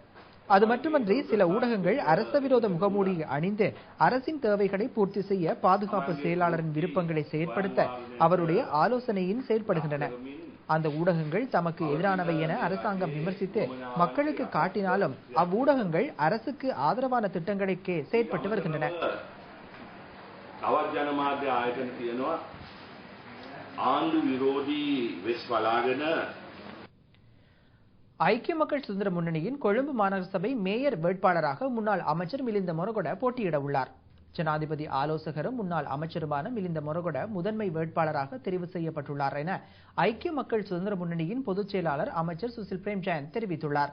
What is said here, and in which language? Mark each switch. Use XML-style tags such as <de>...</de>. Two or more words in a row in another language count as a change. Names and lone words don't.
<ta>அது மட்டுமன்றி சில ஊடகங்கள் அரச விரோத முகமூடியை அணிந்து அரசின் தேவைகளை பூர்த்தி செய்ய பாதுகாப்பு செயலாளரின் விருப்பங்களை செயற்படுத்த அவருடைய ஆலோசனையின் செயற்படுகின்றன. அந்த ஊடகங்கள் தமக்கு எதிரானவை என அரசாங்கம் விமர்சித்து மக்களுக்கு காட்டினாலும் அவ்வூடகங்கள் அரசுக்கு ஆதரவான திட்டங்களுக்கே செயற்பட்டு வருகின்றன.</ta> <si>තවත් ජනමාධ්‍ය ආයතන තියෙනවා ආණ්ඩු විරෝධී වෙස් වලාගෙන.</si> <ta>ஐக்கிய மக்கள் சுதந்திர முன்னணியின் கொழும்பு மாநகர சபை மேயர் வேட்பாளராக முன்னாள் அமைச்சர் மிலிந்த மொரகொட போட்டியிட உள்ளார். ஜனாதிபதி ஆலோசகரும் முன்னாள் அமைச்சருமான மிலிந்த மொரகொட முதன்மை வேட்பாளராக தெரிவு செய்யப்பட்டுள்ளார் என ஐக்கிய மக்கள் சுதந்திர முன்னணியின் பொதுச் செயலாளர் அமைச்சர் சுசில் பிரேம்ஜயந்த் தெரிவித்துள்ளார்.</ta>